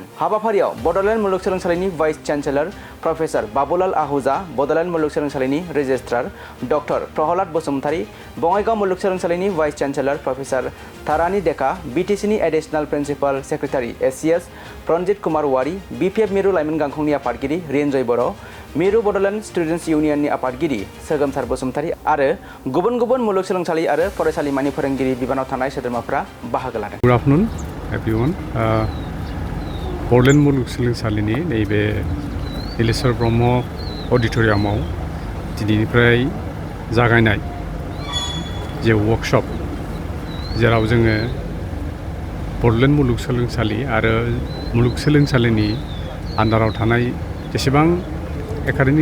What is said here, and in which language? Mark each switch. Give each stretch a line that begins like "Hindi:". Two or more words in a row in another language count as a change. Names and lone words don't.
Bodo: हाबाफारियाव बड'ल मुलुगसोलोंसालिनि
English: vice chancellor
Bodo: प्रफेसर बाबुलाल आहूजा, बड'ल मुलुगसोलोंसालिनि रेजिस्ट्रार डक्टर प्रहलाद बसुमतारी, बङाइगाव मुलुगसोलोंसालिनि
English: vice chancellor
Bodo: प्रफेसर तारानी डेका, BTCनि
English: additional principal secretary
Bodo: SCS रन्जित कुमार वारी, BPF मिरु लाइमोन गांखंनि आफादगिरि रिन्जय बर', मिरु बड'लेण्ड स्टुडेन्टस इउनियननि आफादगिरि सोगोमसार बसुमतारी आरो गुबुन गुबुन मुलुगसोलोंसालि आरो फरायसालिमानि फोरोंगिरि बिबानाव थानाय सोद्रोमाफोरा बाहागो लादों।
English: Good afternoon, everyone.
Bodo: बड'लेण्ड मुलुगसोलोंसालिनि नैबे नीलेश्वर ब्रह्म अडिट'रियामाव दिनैनिफ्राय जागायनाय जे वर्कशप जेराव जोङो बड'लेण्ड मुलुगसोलोंसालि आरो मुलुगसोलोंसालिनि आन्दाराव थानाय जेसेबां एकाडेमिक